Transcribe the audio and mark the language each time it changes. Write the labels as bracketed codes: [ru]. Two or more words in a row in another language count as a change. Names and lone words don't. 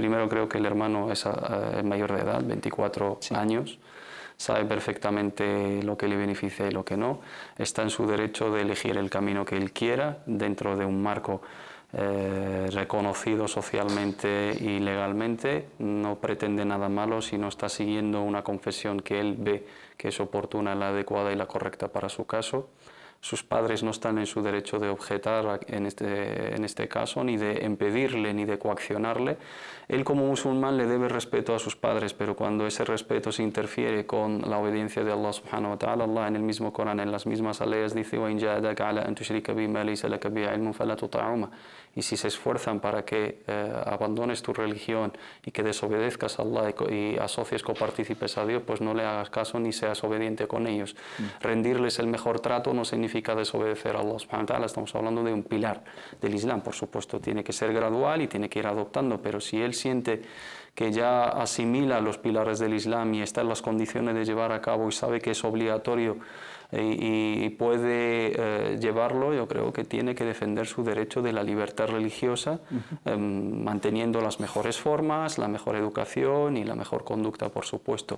[es] Primero, creo que el hermano es mayor de edad, 24 años, sabe perfectamente lo que le beneficia y lo que no, está en su derecho de elegir el camino que él quiera dentro de un marco reconocido socialmente y legalmente, no pretende nada malo si no está siguiendo una confesión que él ve que es oportuna, la adecuada y la correcta para su caso. Sus padres no están en su derecho de objetar en este caso, ni de impedirle, ni de coaccionarle. Él como musulmán le debe respeto a sus padres, pero cuando ese respeto se interfiere con la obediencia de Allah [ar] سبحانه وتعالى, [es] Allah en el mismo Corán, en las mismas aleyas, dice [ar] وَإِنْ جَاهَدَاكَ عَلَىٰ أَنْ تُشْرِكَ بِي مَا لَيْسَ لَكَ بِهِ عِلْمٌ فَلَا تُطِعْهُمَا. [es] Y si se esfuerzan para que abandones tu religión y que desobedezcas a Allah y asocies copartícipes a Dios, pues no le hagas caso ni seas obediente con ellos. Rendirles el mejor trato no significa desobedecer a Allah [ar] سبحانه وتعالى. [es] Estamos hablando de un pilar del Islam, por supuesto, tiene que ser gradual y tiene que ir adoptando, pero si él siente que ya asimila los pilares del Islam y está en las condiciones de llevar a cabo y sabe que es obligatorio y puede llevarlo, yo creo que tiene que defender su derecho de la libertad religiosa, manteniendo las mejores formas, la mejor educación y la mejor conducta, por supuesto.